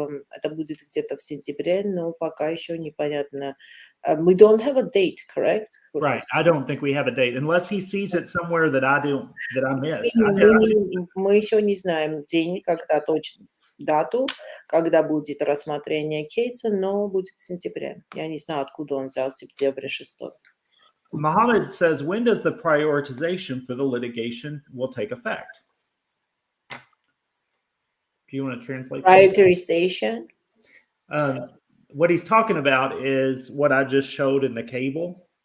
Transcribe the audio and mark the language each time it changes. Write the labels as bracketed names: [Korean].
[Russian] Это будет где-то в сентябре, но пока еще непонятно. [English] We don't have a date, correct? Right. I don't think we have a date unless he sees it somewhere that I miss. [Russian] Мы еще не знаем день, когда точно дату, когда будет рассмотрение кейса, но будет в сентябре. Я не знаю, откуда он взял сентябрь 6. [English] Mohammed says, when does the prioritization for the litigation will take effect? Do you want to translate? Prioritization? What he's talking about is what I just showed in the cable.